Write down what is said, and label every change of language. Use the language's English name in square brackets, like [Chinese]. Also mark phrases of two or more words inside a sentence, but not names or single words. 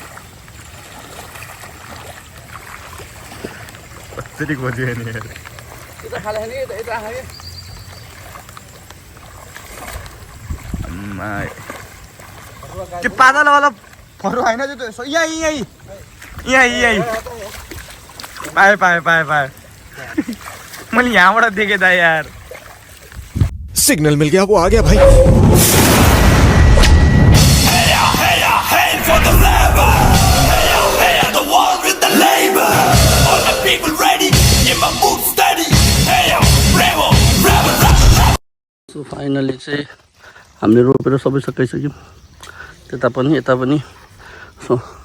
[Nepali] कसरी खोज्यो नि त्यो पातलावाला फरुवा होइन त्यो यहीँ पाएँ मैले यहाँबाट देखेँ त यार [Hindi] सिग्नल मिल गया वो आ गया भाई [English] so finally [Nepali] चाहिँ हामीले रोपेर सबै सकाइसक्यौँ त्यता पनि यता पनि सो